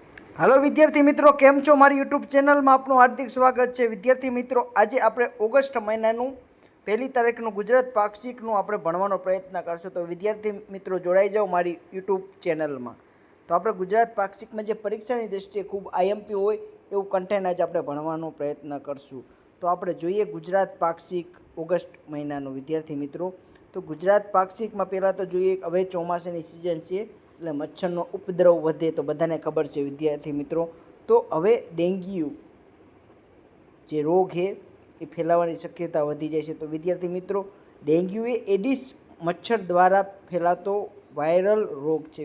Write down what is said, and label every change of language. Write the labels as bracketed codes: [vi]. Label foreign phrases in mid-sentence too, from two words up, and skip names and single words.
[gu] હેલો વિદ્યાર્થી મિત્રો, કેમ છો? મારી યૂટ્યૂબ ચેનલ મેં આપનુ હાર્દિક સ્વાગત હૈ। વિદ્યાર્થી મિત્રો, આજ આપણે ઓગસ્ટ મહીનાનુ 1 તારીખનુ ગુજરાત પાક્ષિકનુ આપણે ભણવાનો પ્રયત્ન કરશું। તો વિદ્યાર્થી મિત્રો જોડાઈ જાઓ મારી યૂટ્યૂબ ચેનલ મેં। તો આપણે ગુજરાત પાક્ષિક મેં જે પરીક્ષાની દૃષ્ટિએ ખૂબ આઈએમપી હોય એવું કન્ટેન્ટ આજ આપણે ભણવાનો પ્રયત્ન કરશું। તો આપણે જોઈએ ગુજરાત પાક્ષિક ઓગસ્ટ મહીનાનુ। વિદ્યાર્થી મિત્રો, તો ગુજરાત પાક્ષિક મેં પહેલા તો જોઈએ હવે ચોમાસાની સીઝન છે એટલે મચ્છરનો ઉપદ્રવ વધે તો બધાને ખબર છે વિદ્યાર્થી મિત્રો। તો હવે ડેન્ગ્યુ જે રોગ છે એ ફેલાવાની શક્યતા વધી જાય છે। તો વિદ્યાર્થી મિત્રો, ડેન્ગ્યુ એ એડિસ મચ્છર દ્વારા ફેલાતો વાયરલ રોગ છે।